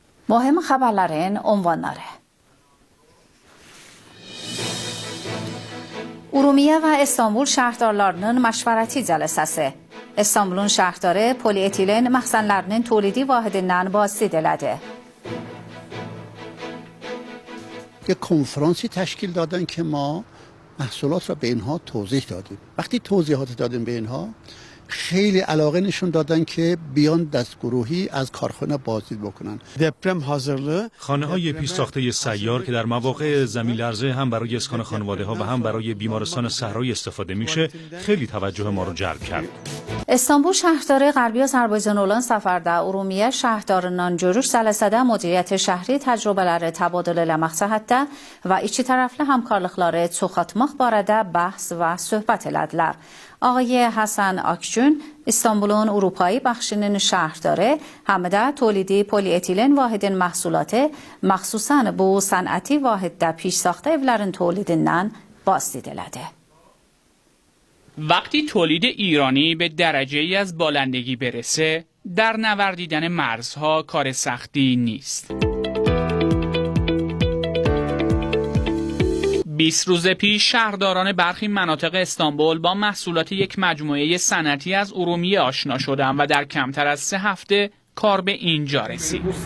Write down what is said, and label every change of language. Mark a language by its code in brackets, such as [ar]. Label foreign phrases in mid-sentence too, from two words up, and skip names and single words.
[az] Mühim haberlerin unvanları. Urumiye ve İstanbul şəhərdarlarının məşvərəti cəlsəsi. İstanbul'un şəhərdarı polietilen məxzənlərinin tolidi vahidindən بازدید elədi. [fa] یک کنفرانسی تشکیل دادن که ما محصولات را به اینها توضیح دادیم. وقتی توضیحات دادیم به اینها خیلی علاقه نشون دادن که بیان دستگروهی از کارخانه بازدید بکنن. [tr] دپرم hazırlığı [fa] خانه‌های پیش ساخته سیار که در مواقع زمین لرزه هم برای اسکان خانواده‌ها و هم برای بیمارستان صحرایی استفاده میشه خیلی توجه ما رو جلب کرد. [az] İstanbul şəhərdarı Qərbi Azərbaycan olan səfərdə Urumiyə şəhərdarından görüş cəlsədə müdiriyyət şəhri təcrübələri təbadül eləmək cəhətdə və iki tərəfli həmkarlıqları çoxaltmaq barədə bəhs və söhbət elədilər. آقای حسن آکجون استانبولون اروپایی بخشinin şəhərdarı həm də تولیدی polietilen vahidin məhsulatı məxsusən bu sənəti vahiddə پیشساخته evlərin tolidindən بازدید elədi. [fa] وقتی تولید ایرانی به درجه‌ای از بالندگی برسه، در نوردیدن مرزها کار سختی نیست. 20 روز پیش شهرداران برخی مناطق استانبول با محصولات یک مجموعه صنعتی از ارومیه آشنا شدند و در کمتر از 3 هفته کار به اینجا رسید.